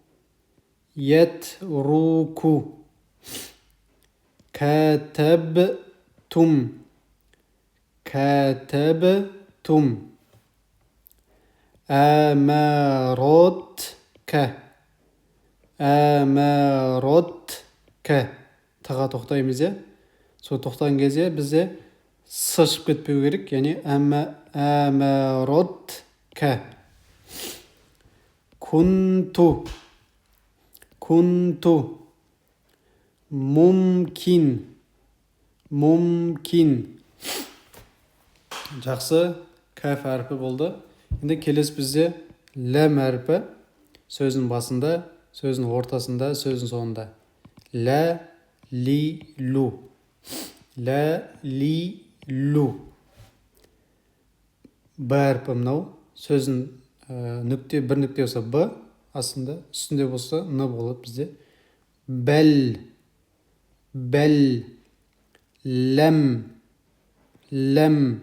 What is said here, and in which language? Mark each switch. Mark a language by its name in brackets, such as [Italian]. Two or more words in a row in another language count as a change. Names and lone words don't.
[Arabic] يترك. كتبتم. كتبتم. أمرتك. أمرتك. [Kazakh] Тыға тоқтаймыз, сол тоқтаған кезде бізде с шығып кетпеу керек, яғни әмәротка. [Arabic] كنت. كنت. ممكن. ممكن. [Kazakh] Жақсы, кәф әрпі болды. Енді келесі бізде ләм әрпі. Сөздің басында, сөздің ортасында, сөздің соңында. Лә, ли, лу. Лә, ли, лу. Б әрпі мынау. Сөздің нүкте, бір нүкте болса б, астында, үстінде болса н болады бізде. [Arabic] بل. بل. لام. لام.